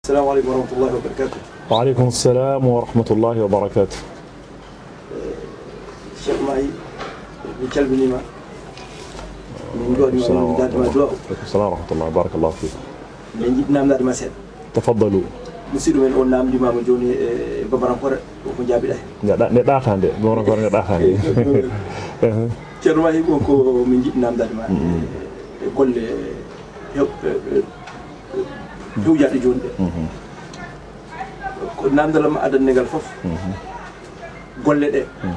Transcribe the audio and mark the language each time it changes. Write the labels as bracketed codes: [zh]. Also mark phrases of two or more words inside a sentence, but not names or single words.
[ar] السلام عليكم ورحمة الله وبركاته. وعليكم السلام ورحمة الله وبركاته. [ff] Cheikh Mahi mi calminima min jooɗima min dadema du'a [ar] السلام ورحمة الله بارك الله فيك. [ff] min jiɗi namdadema seeɗa. [ar] تفضلوا. [ff] musidɗo men on namdimama joni e babarankore ko jaabiɗa hen ne ɗata nde babarankore ne ɗata nde. ceerno Mahi ko min jiɗi namdadema e golle hewjaɗe joni ɗe ko namdalam adannegal foof golle ɗe